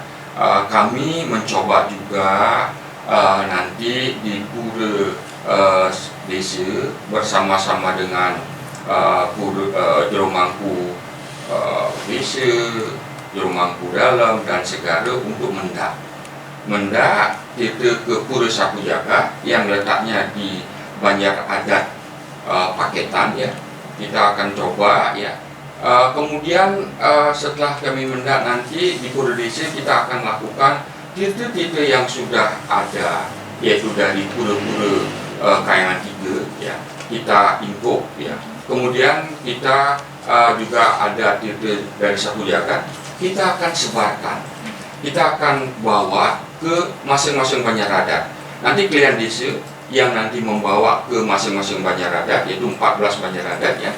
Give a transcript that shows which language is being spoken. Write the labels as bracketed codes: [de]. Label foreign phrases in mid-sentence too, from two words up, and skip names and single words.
[id] Kami mencoba juga nanti di Pura Desa bersama-sama dengan Juru Mangku Desa, Juru Mangku Dalam dan Segara untuk mendak kita ke Pura Sapu Jagat yang letaknya di Banjar Adat Paketan ya. Kita akan coba ya. Kemudian setelah kami mendak nanti di Pura Desa kita akan lakukan tirta-tirta yang sudah ada, yaitu dari pura-pura Kayangan 3 ya, kita import ya. Kemudian kita juga ada tirta dari Sapu Jagat, kita akan sebarkan, kita akan bawa ke masing-masing banjar adat. Nanti kalian desa yang nanti membawa ke masing-masing banjar adat, yaitu 14 banjar adat ya.